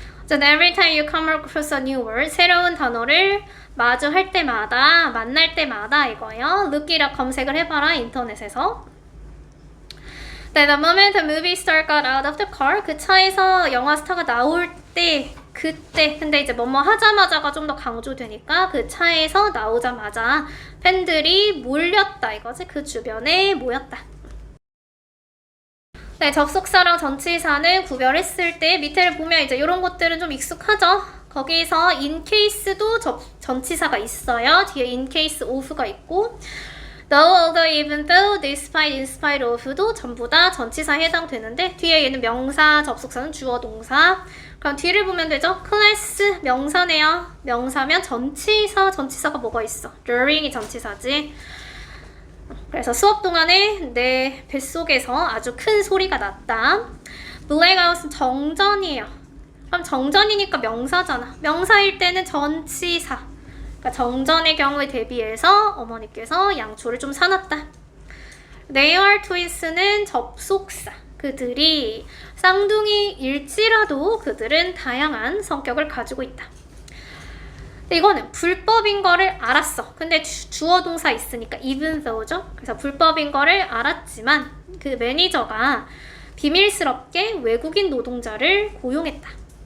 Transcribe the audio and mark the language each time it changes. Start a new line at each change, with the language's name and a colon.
English: So every time you come across a new word,
Korean: 새로운 단어를 마주할 때마다, 만날 때마다 이거요.
English: look it up
Korean: 검색을 해봐라 인터넷에서.
English: Then the moment the movie star got out of the car,
Korean: 그 차에서 영화 스타가 나올 때, 그때. 근데 이제 뭐뭐 하자마자가 좀 더 강조되니까 그 차에서 나오자마자 팬들이 몰렸다 이거지. 그 주변에 모였다. 네, 접속사랑 전치사는 구별했을 때 밑에를 보면 이제 이런 것들은 좀 익숙하죠. 거기서 in case도 전치사가 있어요. 뒤에 in case of가 있고 though, although, even though, despite, in spite of도 전부 다 전치사에 해당되는데 뒤에 얘는 명사, 접속사는 주어, 동사. 그럼 뒤를 보면 되죠. class 명사네요. 명사면 전치사가 뭐가 있어? during이 전치사지. 그래서 수업 동안에 내 뱃속에서 아주 큰 소리가 났다. blackout은 정전이에요. 그럼 정전이니까 명사잖아. 명사일 때는 전치사. 그러니까 정전의 경우에 대비해서 어머니께서 양초를 좀 사놨다.
English: They are twins는
Korean: 접속사. 그들이 쌍둥이일지라도 그들은 다양한 성격을 가지고 있다. 이거는 불법인 거를 알았어. 근데 주어 동사 있으니까 even though죠. 그래서 불법인 거를 알았지만 그 매니저가 비밀스럽게 외국인 노동자를 고용했다.